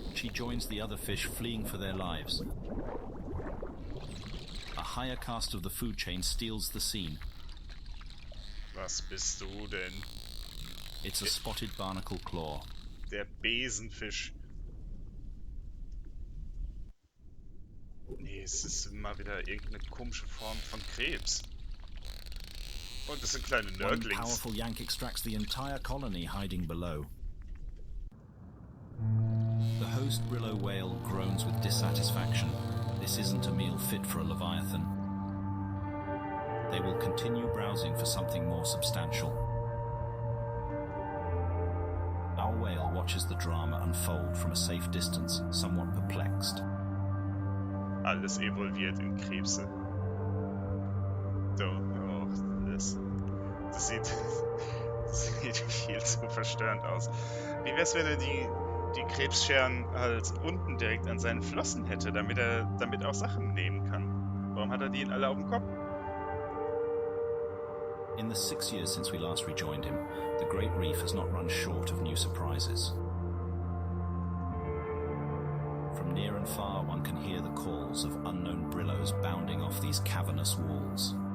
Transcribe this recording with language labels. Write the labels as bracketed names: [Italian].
[English] She joins the other fish fleeing for their lives. A higher caste of the food chain steals the scene. [German] Was bist du denn? [English] It's a spotted barnacle claw. [German] Der Besenfisch. Nee, es ist mal wieder irgendeine komische Form von Krebs. Und das sind kleine [English] One [German] Nörglings. [English] powerful yank extracts the entire colony hiding below. The host Brillo whale groans with dissatisfaction. This isn't a meal fit for a leviathan. they will continue browsing for something more substantial. Our whale watches the drama unfold from a safe distance, somewhat perplexed. [German] Alles evolviert in Krebse. So, oh, das sieht viel zu verstörend aus. Wie wär's, wenn er die Krebsscheren halt unten direkt an seinen Flossen hätte, damit er damit auch Sachen nehmen kann? Warum hat er die alle auf dem Kopf? [English] In the 6 years since we last rejoined him, the Great Reef has not run short of new surprises. From near and far one can hear the calls of unknown brillows bounding off these cavernous walls.